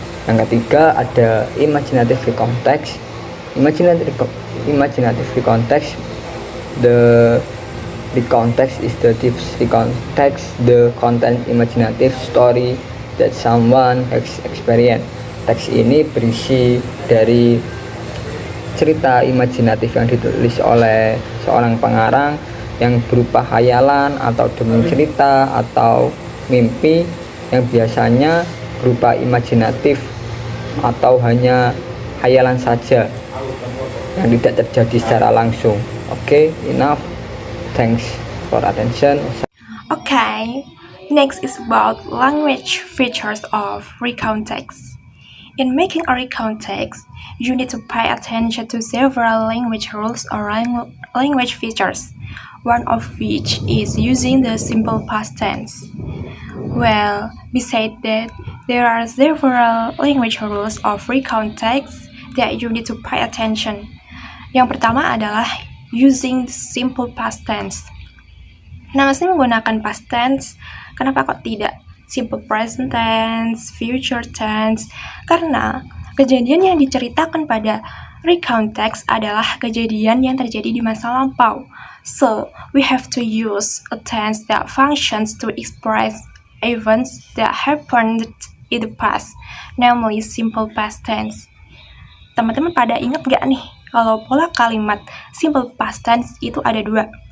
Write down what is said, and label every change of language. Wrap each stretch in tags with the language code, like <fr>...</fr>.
<id>Yang ketiga ada imaginative context.</id> <en>Imaginative context, the context is the tips context, the content imaginative story that someone has experienced.</en> <id>Teks ini berisi dari cerita imajinatif yang ditulis oleh seorang pengarang yang berupa hayalan atau dongeng cerita atau mimpi yang biasanya berupa imajinatif atau hanya hayalan saja yang tidak terjadi secara langsung.</id> <en>Okay, enough. Thanks for attention. Okay, next is about language features of recount text. In making a recount text, you need to pay attention to several language rules or language features, one of which is using the simple past tense. Well, besides that, there are several language rules of recount text that you need to pay attention.</en> <id>Yang pertama adalah</id> <en>using the simple past tense.</en> <id>Nah, mesti menggunakan past tense. Kenapa kok tidak simple present tense, future tense? Karena kejadian yang diceritakan pada recount text adalah kejadian yang terjadi di masa lampau.</id> <en>So, we have to use a tense that functions to express events that happened in the past, namely simple past tense.</en> <id>Teman-teman pada ingat gak nih, kalau pola kalimat simple past tense itu ada dua.</id>